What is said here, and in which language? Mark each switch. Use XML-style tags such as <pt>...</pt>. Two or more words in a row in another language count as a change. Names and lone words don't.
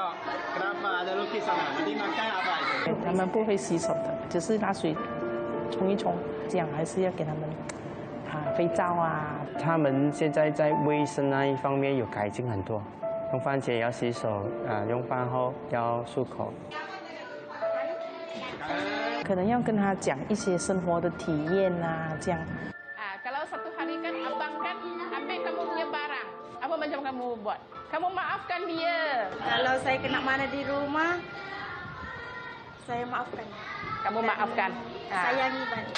<zh>他们不会洗手的，只是拿水冲一冲，这样还是要给他们肥皂啊。他们现在在卫生那一方面有改进很多，用饭前要洗手，用饭后要漱口。可能要跟他讲一些生活的体验啊，这样。</zh> <ms>Kalau satu hari kan abang kan ambil kamu punya barang, apa macam kamu buat? Kamu maafkan dia. Kalau saya kena marah di rumah, saya maafkan. Kamu maafkan. Sayangi balik.</ms>